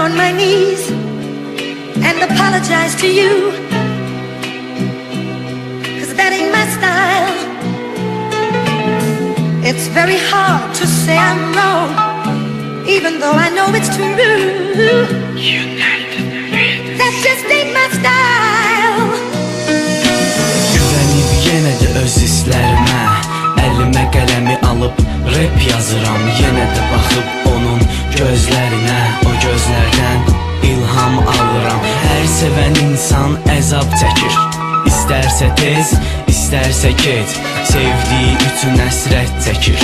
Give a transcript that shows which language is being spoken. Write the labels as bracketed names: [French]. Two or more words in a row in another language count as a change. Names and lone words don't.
[English] my knees and apologize to you, 'cause that ain't my style. It's very hard to say I'm wrong, even though I know it's true. That just ain't my style. [Azerbaijani] Güvenib yenə də öz hisslərimə, əlimə qələmi alıb rap yazıram. Yenə də baxıb onun gözlərinə, o gözlərdən ilham alıram. Hər sevən insan əzab çəkir, İstərsə tez, istərsə gec, sevdiyi üçün həsrət çəkir.